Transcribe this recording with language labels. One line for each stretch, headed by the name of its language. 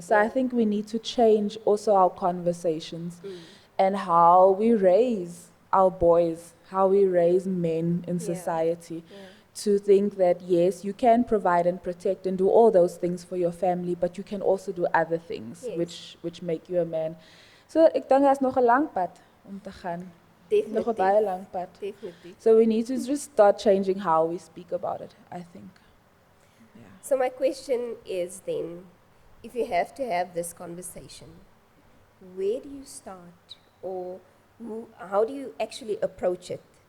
English: So I think we need to change also our conversations and how we raise our boys, how we raise men in society. To think that yes, you can provide and protect and do all those things for your family, but you can also do other things which make you a man.
Afrikaans: So ek dink daar's nog 'n lang pad om te gaan. Nog 'n baie lang pad.
English: Definitely. So we need to just start changing how we speak about it, I think. So my question is then, if you have to have this conversation, where do you start, or how do you actually approach it?